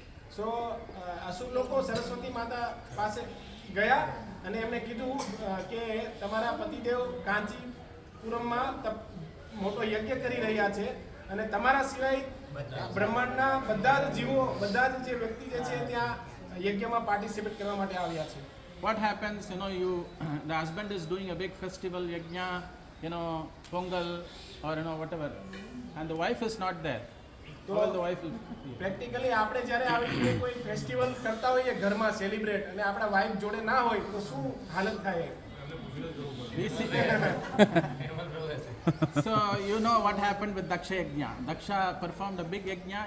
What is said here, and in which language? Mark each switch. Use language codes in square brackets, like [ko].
[gu] સો અસુર લોકો સરસ્વતી માતા પાસે ગયા અને એમણે કીધું કે તમારા પતિદેવ કાંચીપુરમમાં મોટો યજ્ઞ કરી રહ્યા છે અને તમારા સિવાય બ્રહ્માંડના બધા જ જીવો બધા જ જે વ્યક્તિ જે છે ત્યાં યજ્ઞમાં પાર્ટિસિપેટ કરવા માટે આવ્યા છે. [en] What happens, the husband is doing a big festival, yajna, pongal or whatever, and the wife is not there. [gu] તો [en] All the wife will [gu] practically આપણે જ્યારે આવી રીતે કોઈ ફેસ્ટિવલ કરતા હોઈએ ઘરમાં સેલિબ્રેટ અને આપણા વાઇફ જોડે ના હોય તો શું હાલત થાય? [en] we see. So what happened with Daksha Yajna. Daksha performed a big yajna.